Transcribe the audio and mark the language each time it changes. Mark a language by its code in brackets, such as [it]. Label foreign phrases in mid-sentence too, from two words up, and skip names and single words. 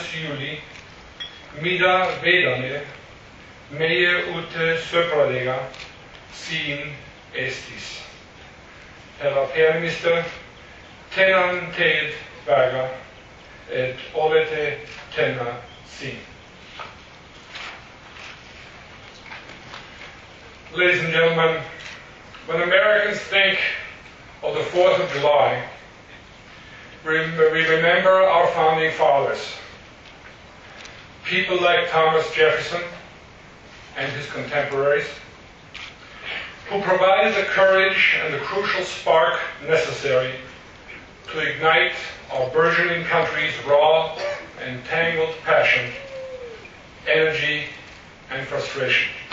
[et] juuli, mida veedame meie uute sõpradega siin Eestis. Härra peaminister, tänan teid väga, et olete täna siin. [en] Ladies and gentlemen, when Americans think of the 4th of July, we remember our founding fathers. People like Thomas Jefferson and his contemporaries, who provided the courage and the crucial spark necessary to ignite our burgeoning country's raw and tangled passion, energy, and frustration.